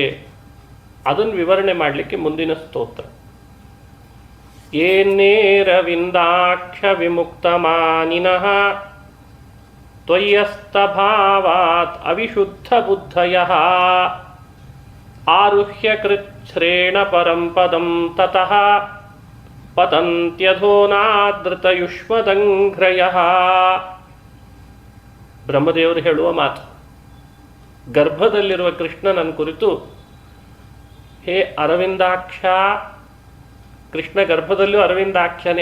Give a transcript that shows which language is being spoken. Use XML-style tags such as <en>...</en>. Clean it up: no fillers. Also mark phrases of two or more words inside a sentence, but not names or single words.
<kn>ಅದನ್ನು ವಿವರಣೆ ಮಾಡಲಿಕ್ಕೆ ಮುಂದಿನ ಸ್ತೋತ್ರ.</kn> <sa>येऽन्येऽरविन्दाक्ष विमुक्त मानिनः त्वय्यस्तभावात् अविशुद्ध बुद्धयः आरुह्य कृच्छ्रेण परं पदं ततः पतन्त्यधोऽनादृतयुष्मदङ्घ्रयः.</sa> <kn>ಬ್ರಹ್ಮದೇವರು ಹೇಳುವ ಮಾತು. ಗರ್ಭದಲ್ಲಿರುವ ಕೃಷ್ಣನನ್ನು ಕುರಿತು, ಹೇ ಅರವಿಂದಾಕ್ಷ, ಕೃಷ್ಣ ಗರ್ಭದಲ್ಲೂ ಅರವಿಂದಾಕ್ಷನೇ.</kn>